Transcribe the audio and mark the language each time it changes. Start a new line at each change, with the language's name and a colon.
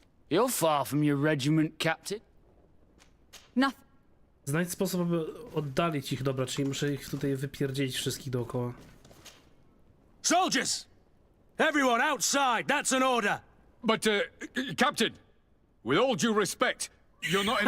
English: You're far from your regiment, Captain. Nothing.
Polish: Znajdź sposób, aby oddalić ich, dobra, czyli muszę ich tutaj wypierdzielić wszystkich dookoła.
English: Soldiers! Everyone outside! That's an order! But, Captain, with all due respect, you're not in